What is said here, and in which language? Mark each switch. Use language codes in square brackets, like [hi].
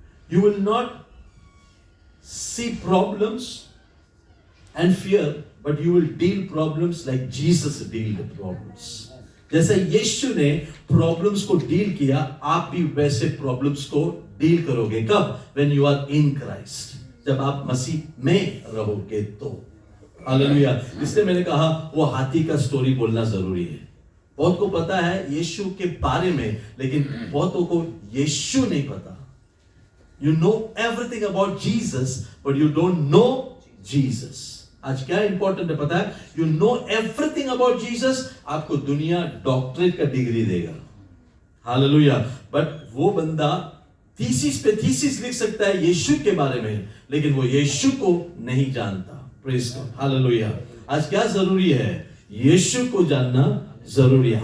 [en] You will not see problems and fear, but you will deal problems like Jesus dealt problems. [hi] जैसे यीशु ने problems को deal किया, आप भी वैसे प्रॉब्लम्स को डील करोगे। कब? [en] When you are in Christ. [hi] जब आप मसीह में रहोगे तो। हालेलुया। इसलिए मैंने कहा वो हाथी का स्टोरी बोलना जरूरी है। बहुत को पता है यीशु के बारे में, लेकिन बहुतों को यीशु नहीं पता। [en] You know everything about Jesus, but you don't know Jesus. [hi] आज क्या इंपॉर्टेंट है पता है? [en] You know everything about Jesus, [hi] आपको दुनिया डॉक्टरेट का डिग्री देगा, हालेलुया, बट वो बंदा थीसिस पे थीसिस लिख सकता है यीशु के बारे में, लेकिन वो यीशु को नहीं जानता। Praise God, hallelujah. आज क्या जरूरी है? यीशु को जानना जरूरी है।